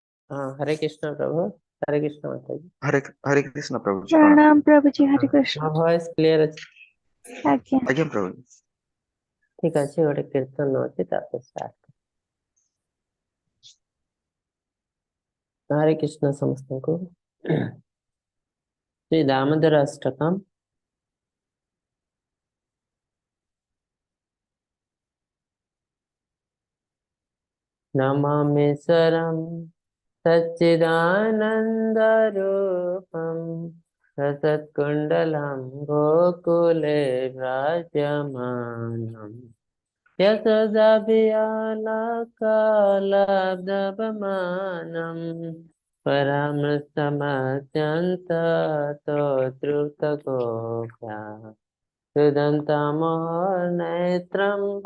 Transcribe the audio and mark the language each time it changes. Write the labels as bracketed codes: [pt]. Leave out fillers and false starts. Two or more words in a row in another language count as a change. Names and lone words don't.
[hi] हाँ, हरे कृष्ण प्रभु। हरे कृष्ण माता जी। हरे हरे कृष्ण प्रभु जी प्रणाम। हाँ। प्रणाम प्रभु जी, हाँ, हरे कृष्ण। [or] ମୋ [en] voice clear [or] ଅଛି? ଆଜ୍ଞା। ଆଜ୍ଞା ପ୍ରଭୁ। ଠିକ ଅଛି, ଗୋଟେ କୀର୍ତ୍ତନ ଅଛି ତାପରେ ଷ୍ଟାର୍ଟ। ହରେ କୃଷ୍ଣ ସମସ୍ତଙ୍କୁ। [sa] ଶ୍ରୀ ଦାମୋଦର ଅଷ୍ଟକମ୍। ନମାମି ସ୍ୱରମ୍ सच्चिदानन्दरूपम् सतत्कुण्डलं गोकुले विराजमानम् यशोदाभियालकालब्धवमानम् परामृष्टमत्यन्ततोऽतृप्तगोप्या सुदन्तामोहनेत्रं